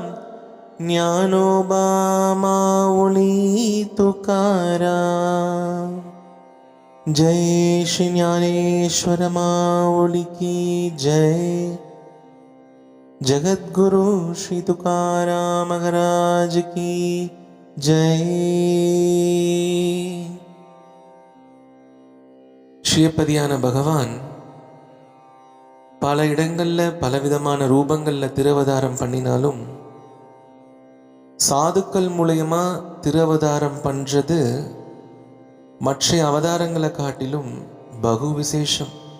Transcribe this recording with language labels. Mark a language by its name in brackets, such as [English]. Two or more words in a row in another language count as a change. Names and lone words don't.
[Marathi] ज्ञानोबा माऊली तुकाराम. जय श्री ज्ञानेश्वर माऊली की जय. जगद्गुरु श्री तुकाराम महाराज की जय. [Tamil] ஸ்ரீயப்பதியான பகவான் பல இடங்களில் பலவிதமான ரூபங்களில் திருவதாரம் பண்ணினாலும் சாதுக்கள் மூலயமா திருவதாரம் பண்ணுறது மற்ற அவதாரங்களை காட்டிலும் பகு விசேஷம்.